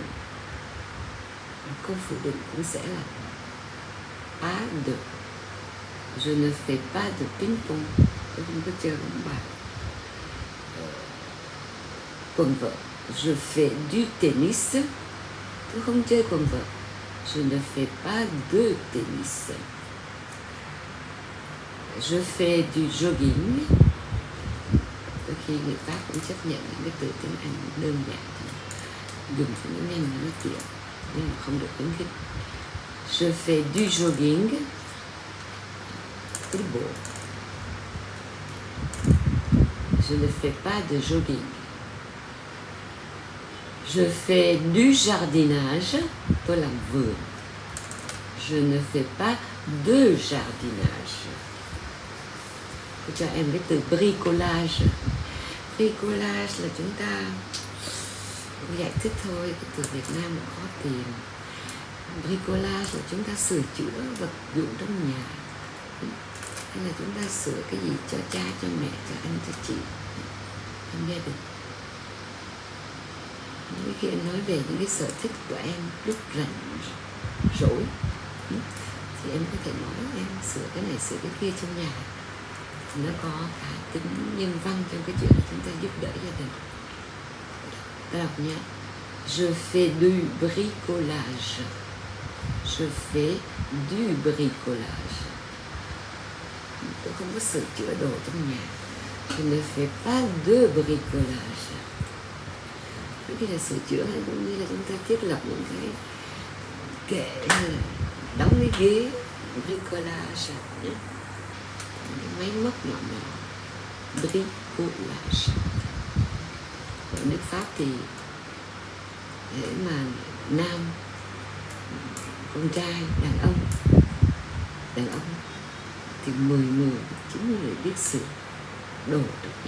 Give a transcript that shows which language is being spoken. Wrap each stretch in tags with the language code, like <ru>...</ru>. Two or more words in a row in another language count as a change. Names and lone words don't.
<vi>Câu phủ định cũng sẽ là</vi> <fr>pas de. Je ne fais pas de ping pong.</fr> <vi>Tôi không có chơi bóng bàn. Quần vợt.</vi> <fr>Je fais du tennis.</fr> <vi>Tôi không chơi quần vợt.</vi> <fr>Je ne fais pas de tennis. Je fais du jogging.</fr> <vi>Đôi khi người Pháp cũng chấp nhận những cái từ tiếng Anh đơn giản, dùng cho nó nhanh nó tiện, nhưng mà không được khuyến khích.</vi> <fr>Je fais du jogging.</fr> <vi>Đi bộ.</vi> <fr>Je ne fais pas de jogging. Je fais du jardinage.</fr> <vi>Tôi làm vườn.</vi> <fr>Je ne fais pas de jardinage.</fr> <vi>Tôi cho em cái từ bricolage. Bricolage là chúng ta giải thích thôi, cái từ Việt Nam là khó tìm. Bricolage là chúng ta sửa chữa vật dụng trong nhà, hay là chúng ta sửa cái gì cho cha, cho mẹ, cho anh, cho chị trong gia đình. Mỗi khi em nói về những cái sở thích của em lúc rảnh rỗi thì em có thể nói em sửa cái này, sửa cái kia trong nhà. Nó có cả tính nhân văn trong cái chuyện chúng ta giúp đỡ gia đình. Ta đọc nhé.</vi> <fr>Je fais du bricolage. Je fais du bricolage.</fr> <vi>Tôi không có sửa chữa đồ trong nhà.</vi> <fr>Je ne fais pas de bricolage.</fr> <vi>Khi là sửa chữa hay cũng như là chúng ta thiết lập những cái kệ hay là đóng cái ghế, bricolage, cái máy lốc nhỏ nhỏ, bricolage. Ở nước Pháp thì để mà nam, con trai, đàn ông thì 10 người, 9 người biết sửa đồ trong nhà.</vi>